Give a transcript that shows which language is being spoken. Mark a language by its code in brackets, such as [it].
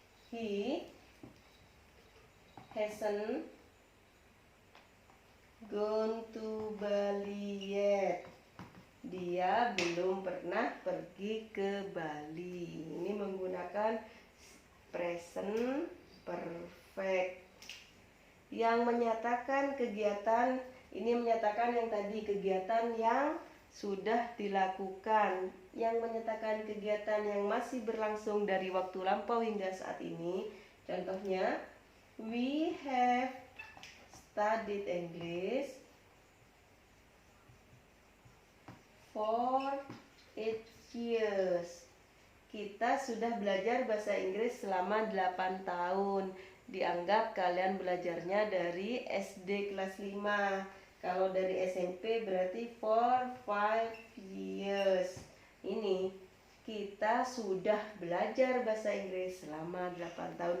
[en] He hasn't gone to Bali yet. [id] Dia belum pernah pergi ke Bali. Ini menggunakan present perfect. Yang menyatakan kegiatan, ini menyatakan yang tadi kegiatan yang sudah dilakukan. Yang menyatakan kegiatan yang masih berlangsung dari waktu lampau hingga saat ini. Contohnya, [en] we have studied English for 8 years. [id] Kita sudah belajar bahasa Inggris selama 8 tahun. Dianggap kalian belajarnya dari SD kelas 5. Kalau dari SMP berarti [en] for 5 years. [id] Ini kita sudah belajar bahasa Inggris selama 8 tahun.